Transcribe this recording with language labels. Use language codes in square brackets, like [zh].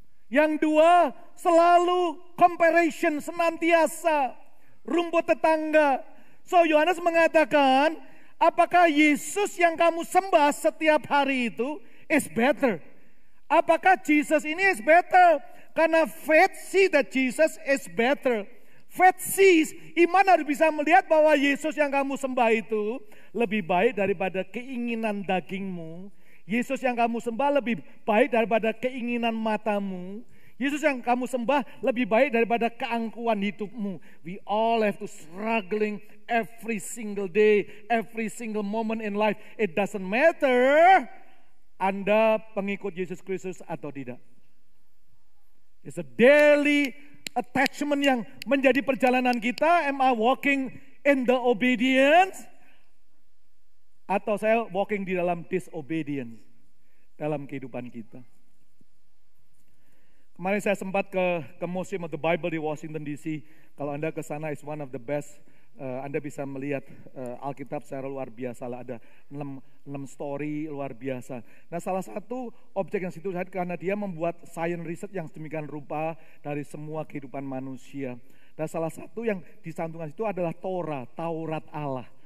[id] Yang dua, selalu comparison, senantiasa. Rumput tetangga. So Yohanes mengatakan, apakah Yesus yang kamu sembah setiap hari itu [en] is better? [id] Apakah Jesus ini [en] is better? [id] Karena [en] faith see that Jesus is better. Faith sees, [id] iman harus bisa melihat bahwa Yesus yang kamu sembah itu lebih baik daripada keinginan dagingmu. Yesus yang kamu sembah lebih baik daripada keinginan matamu. Yesus yang kamu sembah lebih baik daripada keangkuhan hidupmu. [en] We all have to struggling every single day, every single moment in life. It doesn't matter [id] Anda pengikut Yesus Kristus atau tidak. [en] It's a daily attachment [id] yang menjadi perjalanan kita. [en] Am I walking in the obedience? [id] Atau saya [en] walking di dalam disobedience [id] dalam kehidupan kita. Kemarin saya sempat ke Museum of the Bible di Washington DC. Kalau Anda ke sana, [en] is one of the best. [id] Anda bisa melihat Alkitab secara luar biasa lah. Ada 6 story luar biasa. Nah, salah satu objek yang situ karena dia membuat [en] science research [id] yang sedemikian rupa dari semua kehidupan manusia. Dan salah satu yang disantumkan itu adalah Taurat Allah.